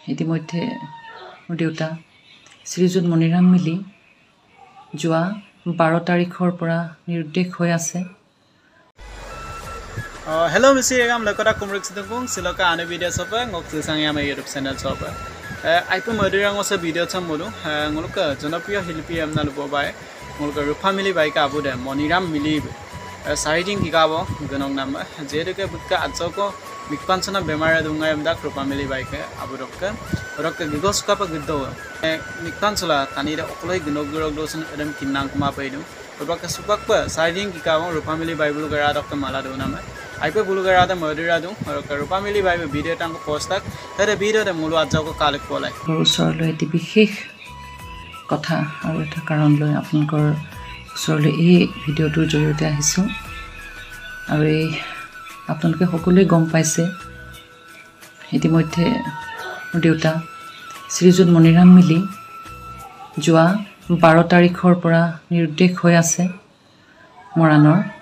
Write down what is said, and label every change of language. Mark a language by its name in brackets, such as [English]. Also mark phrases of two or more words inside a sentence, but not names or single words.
[Assamese] ইতিমধ্যে মোৰ দেউতা শ্ৰীযুত মণিৰাম মিলি যোৱা 12 তাৰিখৰ পৰা নিৰুদ্দেশ হৈ আছে। [English] Hello Mr. [Mising] Egam Lakota Kumrik Sidung Siloka ane video sopa ngok sisang yama YouTube channel sopa. Aipu modurang osa video chamulu nguluka jonopriyo hilpi amna lupo bai nguluka family bai ka abude Moniram Mili siding gigabo gonong nama jeduke butka atsoko mikpansona bemara dunga amda family bai ka abudokka rokka gigos ka pa giddo mikpansula tanira okloi ginogurok dosun edam kinnang kuma paidu babaka supakpa siding gigabo family bai bulu gara dokka mala do nama Aipe bulugara da modura du family bai video tang post tak tare video de mulu ajako kalek polai [Assamese] ওচৰলৈ এটি বিশেষ কথা আৰু এটা কাৰণ লৈ আপোনালোকৰ ওচৰলৈ এই ভিডিঅ'টোৰ জৰিয়তে আহিছোঁ আৰু এই আপোনালোকে সকলোৱে গম পাইছে ইতিমধ্যে মোৰ দেউতা শ্ৰীযুত মণিৰাম মিলি যোৱা 12 তাৰিখৰ পৰা নিৰুদ্দেশ হৈ আছে মৰাণৰ